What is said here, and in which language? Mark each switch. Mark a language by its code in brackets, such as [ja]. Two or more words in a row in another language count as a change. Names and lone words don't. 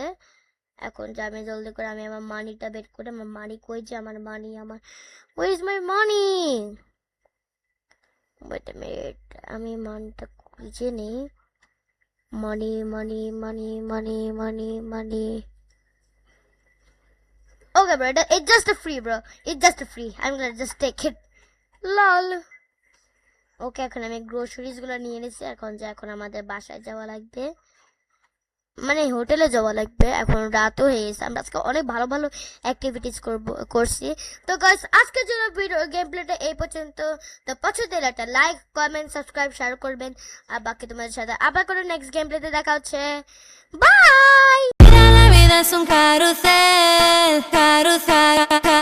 [bn] এখন যে আমি জলদি করে আমি আমার মানিটা বের করে, আমার মানি কই, যে আমার মানি, আমার [en] where is my money. wait a minute, [bn] আমি মানিটা খুঁজে নেই। [en] money money money money money money. okay bro, it's just a free bro, it's just a free, I'm gonna just take it, lol. [bn] ওকে, এখন আমি গ্রোসারিজ গুলো নিয়ে নিছি। এখন আমাদের বাসায় যাওয়া লাগবে, মানে হোটেলে যাওয়া লাগবে। এখন রাতও হয়ে গেছে, আমরা আজকে অনেক ভালো ভালো অ্যাক্টিভিটিস করছি। তো গাইস, আজকের জন্য [en] video game play [bn] এই পর্যন্ত। তো পছন্দ হলে একটা [en] like, comment, subscribe, share [bn] করবেন। আর বাকি তোমাদের সাথে আবার করে [en] next game play [bn] দেখা হচ্ছে। বাই। [es] La vida es un carrusel, carrusel.